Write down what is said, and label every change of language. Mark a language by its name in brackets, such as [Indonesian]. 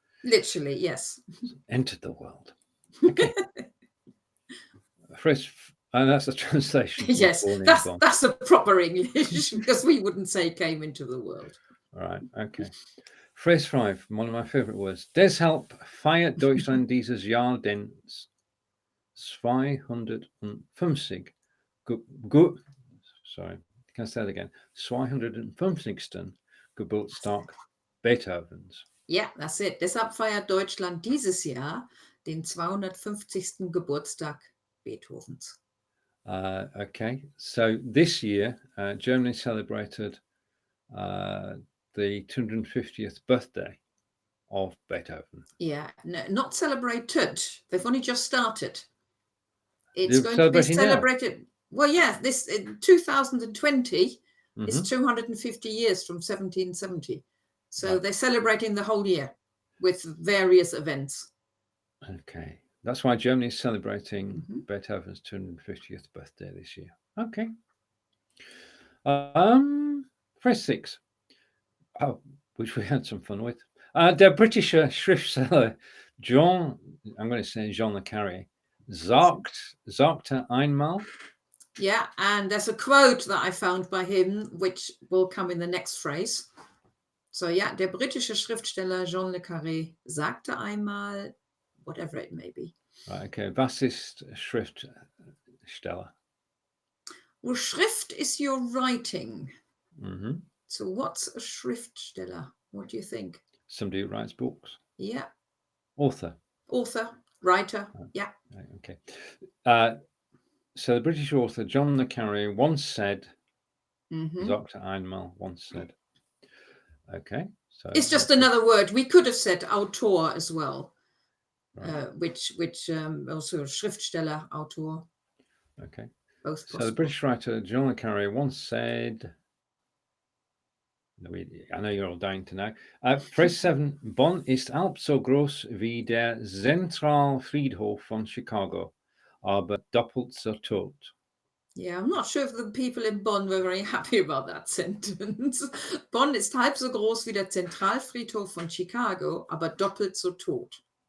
[English] Literally, yes. Entered the world. Okay. And that's a translation. Yes, that's a proper English, because we wouldn't say came into the world. Right. Okay. Phrase 5, one of my favorite words. [German] Deshalb feiert Deutschland dieses Jahr den 250. [English] Sorry, can I say that again? [German] 250. Geburtstag Beethovens. [English] Yeah, that's it. [German] Deshalb feiert Deutschland dieses Jahr den 250. Geburtstag Beethovens. [English] Okay, so this year, Germany celebrated the 250th birthday of Beethoven. Yeah, no, not celebrated. They've only just started. It's going to be celebrated. Now. Well, yeah, this in 2020 is 250 years from 1770. So they're celebrating the whole year with various events. Okay. That's why Germany is celebrating Beethoven's 250th birthday this year. Okay. Phrase 6. Oh, which we had some fun with. [German] Der britische Schriftsteller [English] I'm going to say [German] Jean le Carré, sagte einmal. [English] Yeah, and there's a quote that I found by him, which will come in the next phrase. [German] So, yeah, der britische Schriftsteller Jean le Carré sagte einmal, [English] whatever it may be. [German] Okay, was ist Schriftsteller? [English] Well, Schrift is your writing. Mm-hmm. So what's a Schriftsteller? What do you think? Somebody who writes books. Yeah. Author, writer. Yeah. Okay. So the British author John le Carré once said, [German] sagte einmal [English] once said. Okay. So it's just another word. We could have said Autor as well, right. which also Schriftsteller, Autor. Okay. Both possible. So the British writer John le Carré once said, I know you're all dying to know. Phrase 7. [German] Bonn ist halb so groß wie der Zentralfriedhof von Chicago, aber doppelt so tot. [English] Yeah, I'm not sure if the people in Bonn were very happy about that sentence. [German] Bonn ist halb so groß wie der Zentralfriedhof von Chicago, aber doppelt so tot.